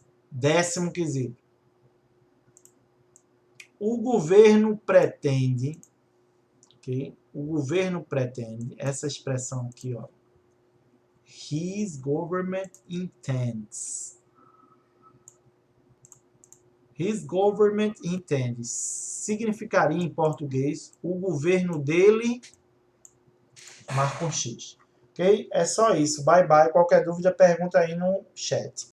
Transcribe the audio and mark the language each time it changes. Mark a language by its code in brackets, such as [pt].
[pt] Décimo quesito. O governo pretende, ok? O governo pretende, essa expressão aqui, ó. [en] His government intends. His government intends. [pt] Significaria em português, o governo dele, marca um X. Ok? É só isso. Bye, bye. Qualquer dúvida, pergunta aí no chat.